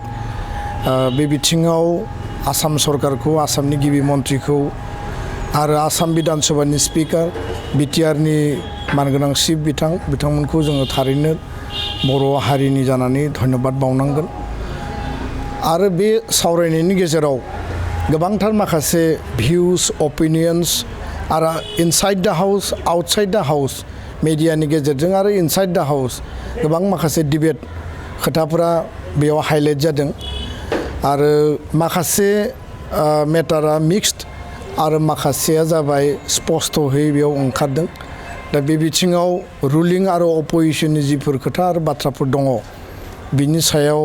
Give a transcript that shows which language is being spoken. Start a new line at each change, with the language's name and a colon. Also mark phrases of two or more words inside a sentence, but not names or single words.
Bodo: बे बिथिङाव आसाम सरकारखौ, आसामनि गिबि मन्थ्रिखौ आरो आसाम विधानसभानि स्पिकार, BTRनि मानगोनां चिफ बिथांमोनखौ जोङो थारैनो बर' हारिनि जानानै धन्यबाद बावनांगोन। आरो बे सावरायनायनि गेजेराव गोबांथार माखासे
English: views, opinions
Bodo: आरो
English: inside the house, outside the house
Bodo: मेडियानि गेजेरजों आरो
English: inside the house
Bodo: गोबां माखासे डिबेट खोथाफोरा बेयाव हाइलाइट जादों आरो माखासे मेटारा मिक्सड आरो माखासेया जाबाय स्पष्टहै बेयाव ओंखारदों दा बे बिथिङाव रुलिं आरो अपोजिशननि जिफोर खोथा आरो बाथ्राफोर दङ बिनि सायाव